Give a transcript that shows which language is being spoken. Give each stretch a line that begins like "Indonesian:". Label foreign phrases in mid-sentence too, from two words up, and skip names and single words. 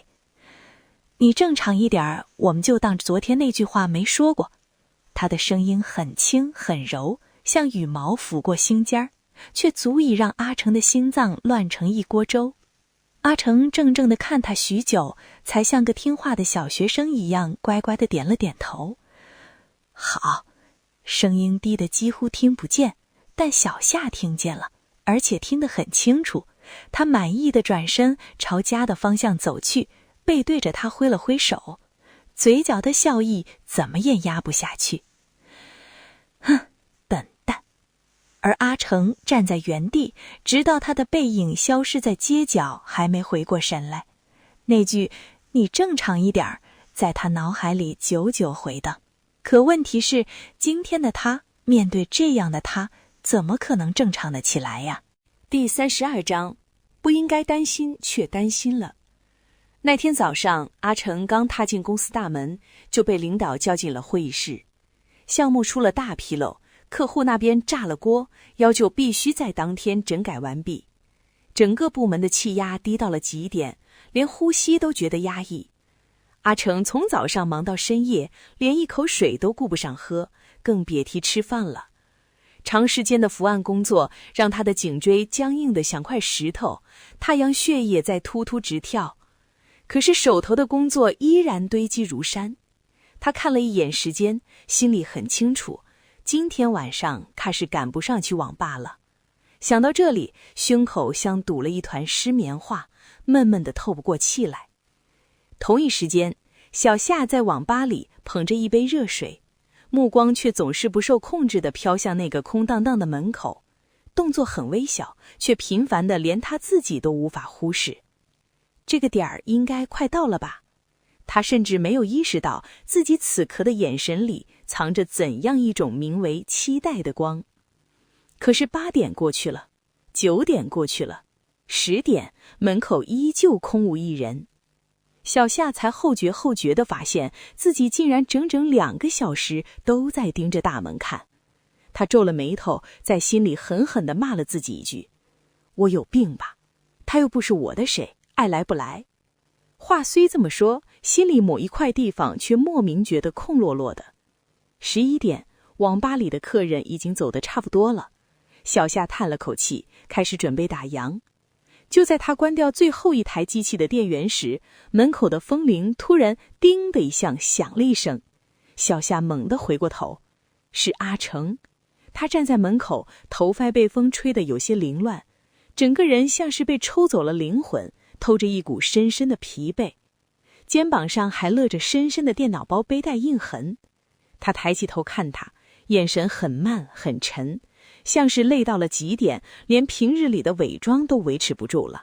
Chinese: 你正常一點，我們就當昨天那句話沒說過。他的聲音很輕很柔，像羽毛拂過心尖，卻足以讓阿成的心臟亂成一鍋粥。阿成怔怔地看他許久，才像個聽話的小學生一樣乖乖地點了點頭。好，聲音低得幾乎聽不見，但小夏聽見了，而且聽得很清楚。他滿意地轉身朝家的方向走去，背對着他揮了揮手，嘴角的笑意怎麼也壓不下去。哼，笨蛋。而阿成站在原地，直到他的背影消失在街角，還沒回過神來。那句“你正常一點”在他腦海裡久久回盪。可問題是，今天的他面對這樣的他，怎麼可能正常的起來呀？第32章，不應該擔心卻擔心了。那天早上，阿成剛踏進公司大門，就被領導叫進了會議室。項目出了大紕漏，客戶那邊炸了鍋，要求必須在當天整改完畢。整個部門的氣壓低到了極點，連呼吸都覺得壓抑。阿成從早上忙到深夜，連一口水都顧不上喝，更別提吃飯了。長時間的伏案工作讓他的頸椎僵硬得像塊石頭，太陽穴也在突突直跳。可是手頭的工作依然堆積如山。他看了一眼時間，心裡很清楚，今天晚上他是趕不上去網吧了。想到這裡，胸口像堵了一團濕棉花，悶悶地透不過氣來。同一時間，小夏在網吧裡捧着一杯熱水，目光卻總是不受控制地飄向那個空蕩蕩的門口，动作很微小，卻頻繁的連他自己都無法忽視。這個點兒應該快到了吧？他甚至沒有意識到自己此刻的眼神裡藏着怎樣一種名為期待的光。可是8點過去了，9點過去了，10點，門口依舊空無一人。小夏才後覺後覺地發現自己竟然整整2個小時都在盯着大门看。他皺了眉頭，在心裡狠狠地罵了自己一句：我有病吧？他又不是我的誰，愛來不來。話雖這麼說，心裡某一塊地方卻莫名覺得空落落的。11點，網吧裡的客人已經走得差不多了。小夏嘆了口氣，開始準備打烊。就在他關掉最後一台機器的電源時，門口的风鈴突然叮的一下響了一聲。小夏猛地回過頭，是阿成。他站在门口，頭髮被風吹得有些凌亂，整個人像是被抽走了靈魂，透着一股深深的疲憊，肩膀上還勒着深深的電腦包背帶印痕。他抬起頭看他，眼神很慢很沉，像是累到了極点，連平日裡的偽裝都維持不住了。